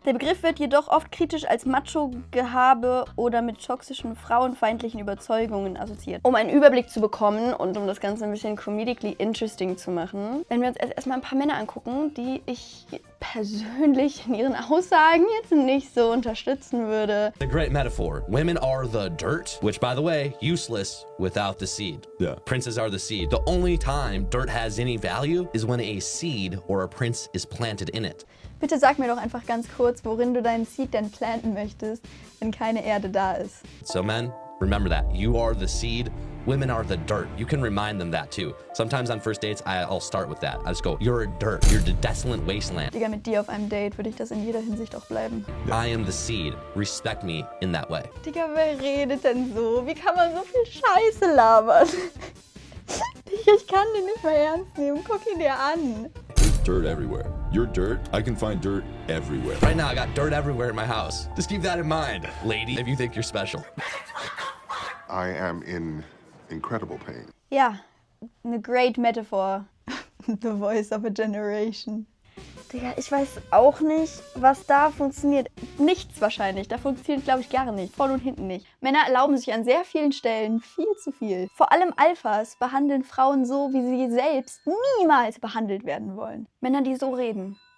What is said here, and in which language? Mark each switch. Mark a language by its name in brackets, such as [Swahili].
[German] Der Begriff wird jedoch oft kritisch als Macho-Gehabe oder mit toxischen, frauenfeindlichen Überzeugungen assoziiert. Um einen Überblick zu bekommen und um das Ganze ein bisschen [English] comedically interesting [German] zu machen, wenn wir uns erstmal ein paar Männer angucken, die ich persönlich in ihren Aussagen jetzt nicht so unterstützen würde. [English] A great metaphor. Women are the dirt, which, by the way, useless without the seed. Yeah. Princes are the seed. The only time dirt has any value is when a seed or a prince is planted in it. [German] Bitte sag mir doch einfach ganz kurz, worin du deinen Seed denn planten möchtest, wenn keine Erde da ist. [English] So men, remember that. You are the seed. Women are the dirt. You can remind them that too. Sometimes on first dates, I'll start with that. I just go, you're a dirt. You're the desolate wasteland. [German] Digga, mit dir auf einem Date würde ich das in jeder Hinsicht auch bleiben. [English] I am the seed. Respect me in that way. [German] Digga, wer redet denn so? Wie kann man so viel Scheiße labern? Digga, ich kann den nicht mehr ernst nehmen. Guck ihn dir an. [English] There's dirt everywhere. You're dirt. I can find dirt everywhere. Right now, I got dirt everywhere in my house. Just keep that in mind, lady, if you think you're special. I am in incredible pain. [German] Ja, eine [English] great metaphor. The voice of a generation. [German] Digga, ich weiß auch nicht, was da funktioniert. Nichts wahrscheinlich. Da funktioniert, glaube ich, gar nicht. Vorne und hinten nicht. Männer erlauben sich an sehr vielen Stellen viel zu viel. Vor allem Alphas behandeln Frauen so, wie sie selbst niemals behandelt werden wollen. Männer, die so reden.